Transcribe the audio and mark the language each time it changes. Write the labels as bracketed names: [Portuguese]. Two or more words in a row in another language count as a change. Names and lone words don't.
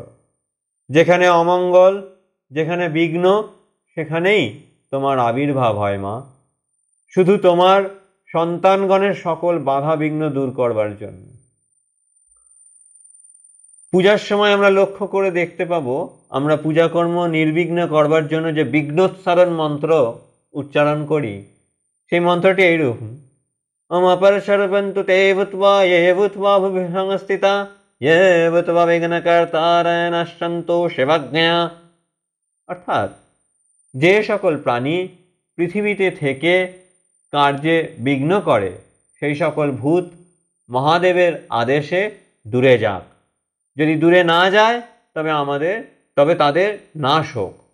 [Bangla] যেখানে অমঙ্গল, যেখানে বিঘ্ন, সেখানেই তোমার আবির্ভাব হয় মা, শুধু তোমার সন্তানগণের সকল বাধা বিঘ্ন দূর করবার জন্য। পূজার সময় আমরা লক্ষ্য করে দেখতে পাবো, আমরা পূজাকর্ম নির্বিঘ্ন করবার জন্য যে বিঘ্নোচ্চারণ মন্ত্র উচ্চারণ করি, সেই মন্ত্রটি এইরূপ: [Sanskrit] ওম অপরশরবন্তু তে ভূত্বা য়ে ভূত্বা ভুবি সংস্থিতা য়ে ভূত্বা বিঘ্নকর্তারয় নশ্যন্তু শিবাজ্ঞয়া। [Bangla] অর্থাৎ যে সকল প্রাণী পৃথিবীতে থেকে কার্যে বিঘ্ন করে সেই সকল ভূত মহাদেবের আদেশে দূরে যাক। যদি দূরে না যায় তবে তাদের নাশ হোক।